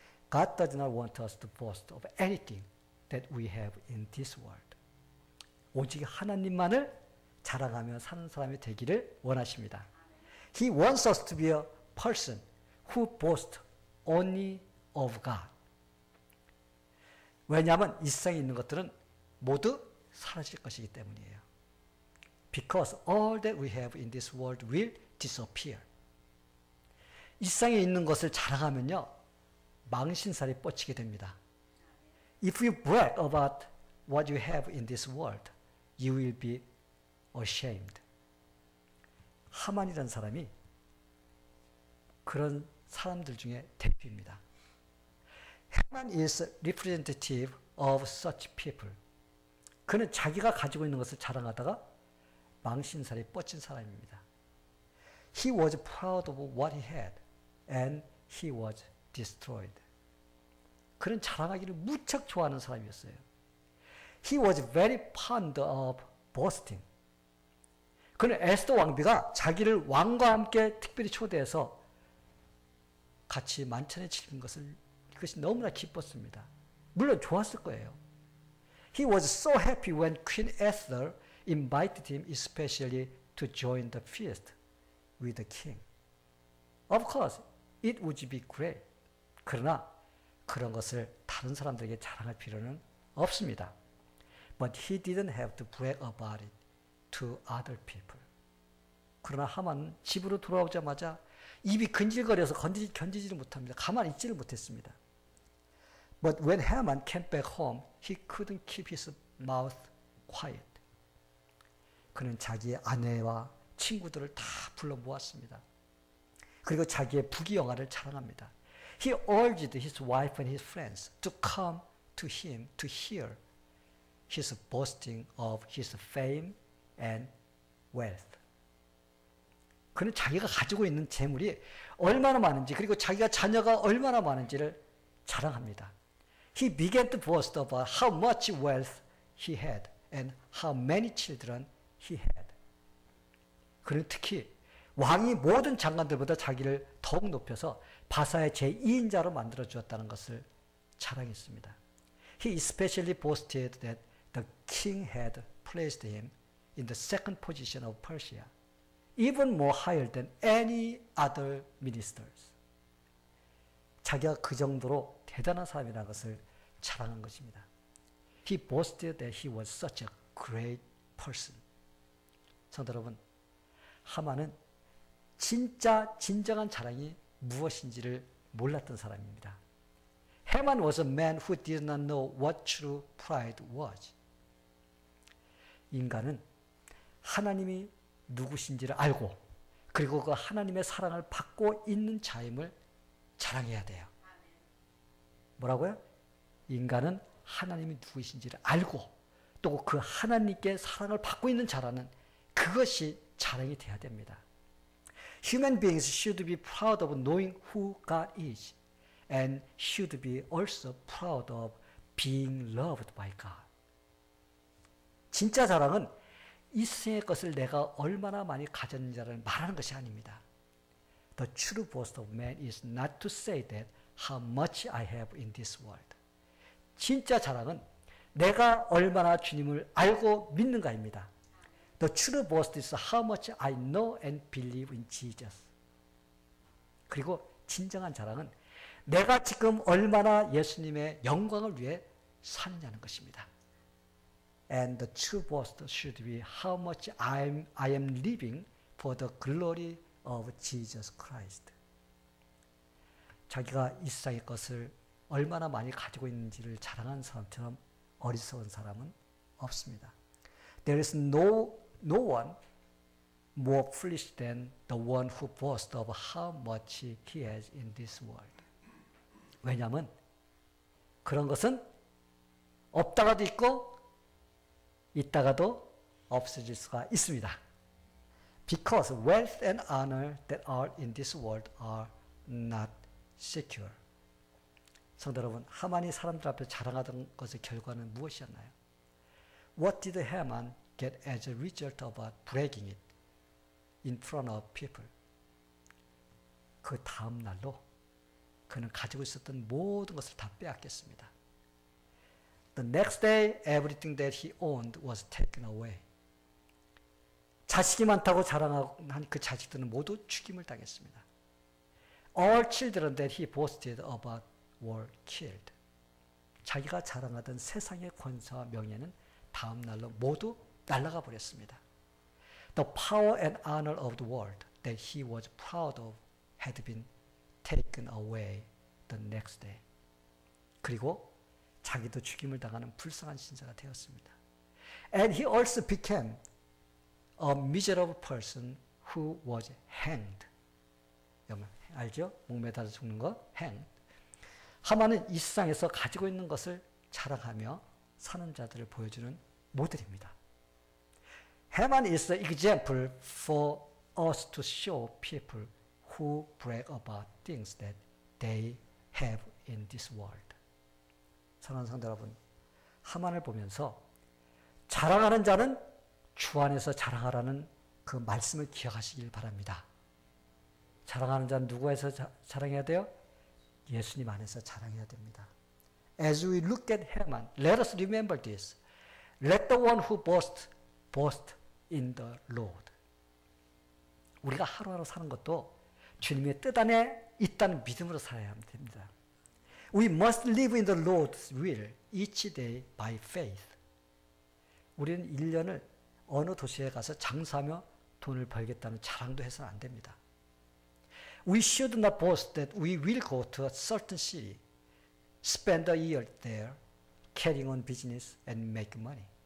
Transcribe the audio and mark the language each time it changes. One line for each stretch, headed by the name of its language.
English: God does not want us to boast of anything that we have in this world.
Korean: 오직 하나님만을 자랑하며 사는 사람이 되기를 원하십니다.
English: He wants us to be a person who boasts only of God.
Korean: 왜냐하면 이 세상에 있는 것들은 모두 사라질 것이기 때문이에요.
English: Because all that we have in this world will disappear.
Korean: 이 세상에 있는 것을 자랑하면요, 망신살이 뻗치게 됩니다.
English: If you brag about what you have in this world, you will be ashamed.
Korean: 하만이라는 사람이 그런 사람들 중에 대표입니다.
English: 하만 is representative of such people.
Korean: 그는 자기가 가지고 있는 것을 자랑하다가 망신살이 뻗친 사람입니다.
English: He was proud of what he had and he was destroyed.
Korean: 그는 자랑하기를 무척 좋아하는 사람이었어요.
English: He was very fond of boasting.
Korean: 그는 에스더 왕비가 자기를 왕과 함께 특별히 초대해서 같이 만찬에 즐긴 것을 그것이 너무나 기뻤습니다. 물론 좋았을 거예요.
English: He was so happy when Queen Esther invited him especially to join the feast with the king. Of course, it would be great.
Korean: 그러나 그런 것을 다른 사람들에게 자랑할 필요는 없습니다.
English: But he didn't have to brag about it to other people.
Korean: 그러나 하만은 집으로 돌아오자마자 입이 근질거려서 견디지를 못합니다. 가만히 있지를 못했습니다.
English: But when Haman came back home, he couldn't keep his mouth quiet.
Korean: 그는 자기의 아내와 친구들을 다 불러 모았습니다. 그리고 자기의 부귀영화를 자랑합니다.
English: He urged his wife and his friends to come to him to hear his boasting of his fame and wealth.
Korean: 그는 자기가 가지고 있는 재물이 얼마나 많은지 그리고 자기가 자녀가 얼마나 많은지를 자랑합니다.
English: He began to boast about how much wealth he had and how many children he had.
Korean: 그는 특히 왕이 모든 장관들보다 자기를 더욱 높여서 바사의 제2인자로 만들어 주었다는 것을 자랑했습니다.
English: He especially boasted that the king had placed him in the second position of Persia, even more higher than any other ministers.
Korean: 자기가 그 정도로 대단한 사람이라는 것을 자랑한 것입니다.
English: He boasted that he was such a great person.
Korean: 성도 여러분, 하만은 진정한 자랑이 무엇인지를 몰랐던 사람입니다.
English: Haman was a man who did not know what true pride was.
Korean: 인간은 하나님이 누구신지를 알고 그리고 그 하나님의 사랑을 받고 있는 자임을 자랑해야 돼요. 뭐라고요? 인간은 하나님이 누구신지를 알고 또 그 하나님께 사랑을 받고 있는 자라는 그것이 자랑이 돼야 됩니다.
English: Human beings should be proud of knowing who God is and should be also proud of being loved by God.
Korean: 진짜 자랑은 이 세상의 것을 내가 얼마나 많이 가졌는지를 말하는 것이 아닙니다.
English: The true boast of man is not to say that how much I have in this world.
Korean: 진짜 자랑은 내가 얼마나 주님을 알고 믿는가입니다.
English: The true boast is how much I know and believe in Jesus.
Korean: 그리고 진정한 자랑은 내가 지금 얼마나 예수님의 영광을 위해 사느냐는 것입니다.
English: And the true boast should be how much I am living for the glory of Jesus Christ.
Korean: 자기가 이 세상의 것을 얼마나 많이 가지고 있는지를 자랑하는 사람처럼 어리석은 사람은 없습니다.
English: There is no one more foolish than the one who boasts of how much he has in this world.
Korean: 왜냐하면 그런 것은 없다가도 있고 있다가도 없어질 수가 있습니다.
English: Because wealth and honor that are in this world are not secure.
Korean: 성도 여러분, 하만이 사람들 앞에 자랑하던 것의 결과는 무엇이었나요?
English: What did Haman get as a result of bragging it in front of people?
Korean: 그 다음 날로 그는 가지고 있었던 모든 것을 다 빼앗겼습니다.
English: The next day, everything that he owned was taken away.
Korean: 자식이 많다고 자랑한 그 자식들은 모두 죽임을 당했습니다.
English: All children that he boasted about were killed.
Korean: 자기가 자랑하던 세상의 권세와 명예는 다음 날로 모두 날아가 버렸습니다.
English: The power and honor of the world that he was proud of had been taken away the next day.
Korean: 그리고 자기도 죽임을 당하는 불쌍한 신세가 되었습니다.
English: And he also became a miserable person who was hanged.
Korean: 여러분 알죠? 목매달아 죽는 거? hanged. 하만은 이 세상에서 가지고 있는 것을 자랑하며 사는 자들을 보여주는 모델입니다.
English: Haman is the example for us to show people who brag about things that they have in this world.
Korean: 사랑하는 성도 여러분, 하만을 보면서 자랑하는 자는 주 안에서 자랑하라는 그 말씀을 기억하시길 바랍니다. 자랑하는 자는 누구에서 자랑해야 돼요? 예수님 안에서 자랑해야 됩니다.
English: As we look at Haman, let us remember this. Let the one who boasts, boast in the Lord.
Korean: 우리가 하루하루 사는 것도 주님의 뜻 안에 있다는 믿음으로 살아야 됩니다.
English: We must live in the Lord's will each day by faith.
Korean: 우리는 1년을 어느 도시에 가서 장사하며 돈을 벌겠다는 자랑도 해서는 안 됩니다.
English: We should not boast that we will go to a certain city, spend a year there, carrying on business and make money.